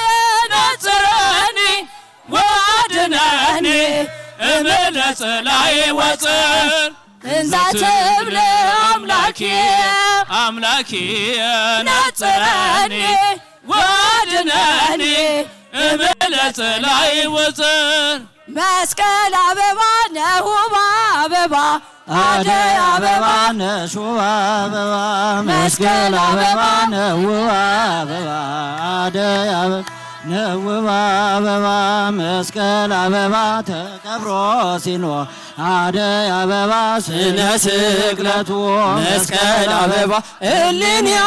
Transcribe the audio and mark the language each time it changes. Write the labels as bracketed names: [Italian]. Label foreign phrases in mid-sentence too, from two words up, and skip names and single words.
[Geez] ነጽረኒ ወአድነኒ እምለጸላኢ ወጽር እንዘ ትብል አምላኪየ አምላኪየ ነጽረኒ ወአድነኒ እምለጸላኢ ወጽር [Amharic] መስቀል አበባ ነሁባ አበባ አደይ አበባ ነሹባ አበባ መስቀል አበባ ነውባ አበባ አደይ አበባ ነውባ አበባ መስቀል አበባ ተቀብሮ ሲኖር አደይ አበባ ስነ ስቅለቱ መስቀል አበባ እልን